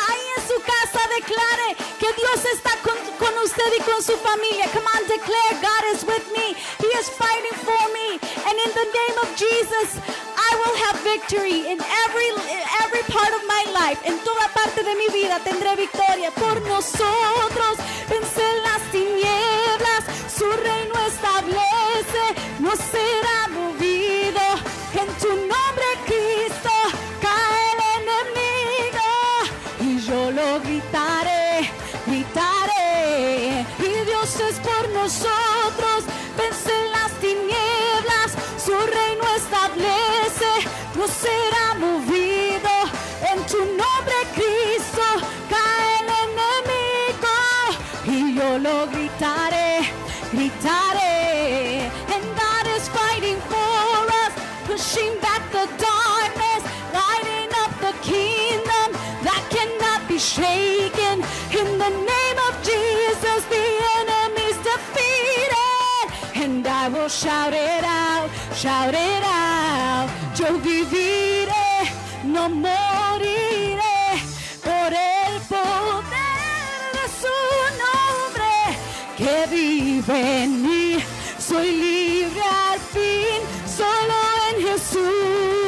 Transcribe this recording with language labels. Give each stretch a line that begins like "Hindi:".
Spanish: Ahí en su casa declare que Dios está con usted y con su familia.
English: Come on, declare God is with me. He is fighting for me. And in the name of Jesus, I will have victory in every part of my life.
Spanish: En toda parte de mi vida tendré victoria. Por nosotros vence las tinieblas. Su reino establece. No será movido. En tu nombre, Cristo, cae el enemigo. Y yo lo gritaré, gritaré. Y Dios es por nosotros. Vence las tinieblas. Su reino establece. No será movido. En tu nombre, Cristo, cae el enemigo. Y yo lo gritaré, gritaré.
English: And God is fighting for us, pushing back the darkness, lighting up the kingdom that cannot be shaken. In the name of Jesus, the enemy's defeated. And I will shout it out, shout it out.
Spanish: Yo viviré, no moriré, por el poder de su nombre que vive en mí. Soy libre al fin, solo en Jesús.